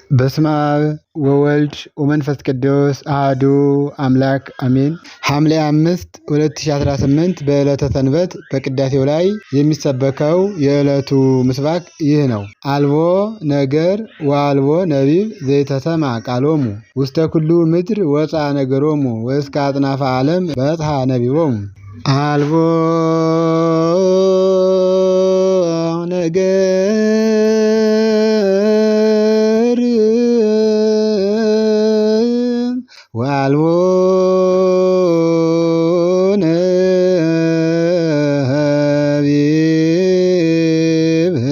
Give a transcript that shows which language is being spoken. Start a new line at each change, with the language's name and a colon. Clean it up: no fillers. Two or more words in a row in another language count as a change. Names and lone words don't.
Geez: በስመ አብ ወወልድ ወመንፈስ ቅዱስ አሐዱ አምላክ አሜን። ሐምሌ 5
Amharic: 2018 በዕለተ ሰንበት በቅዳሴው ላይ የሚሰበከው የዕለቱ ምስባክ ይህ ነው።
Geez: አልቦ ነገር ወአልቦ ነቢብ ዘይተሰማ ቃሎሙ ውስተ ኩሉ ምድር ወፃ ነገሮሙ ወእስከ አጽናፈ ዓለም በጽሐ ነቢቦሙ። አልቦ ነገር ወአልቦ ነቢብ